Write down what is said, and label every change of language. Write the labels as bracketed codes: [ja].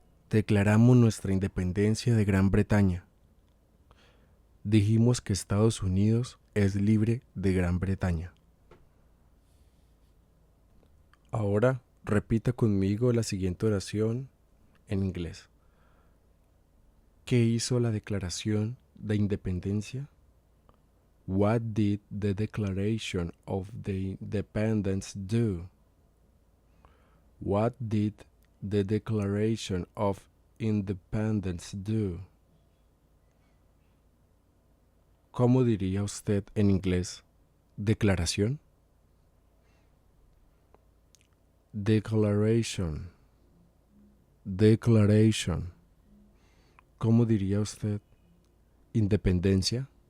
[es] Declaramos nuestra independencia de Gran Bretaña. Dijimos que Estados Unidos es libre de Gran Bretaña. Ahora repita conmigo la siguiente oración en inglés. ¿Qué hizo la Declaración de Independencia? [en] What did the Declaration of the Independence do? What did the Declaration of Independence do? [es] ¿Cómo diría usted en inglés declaración? [en] Declaration. Declaration. [es] ¿Cómo diría usted independencia?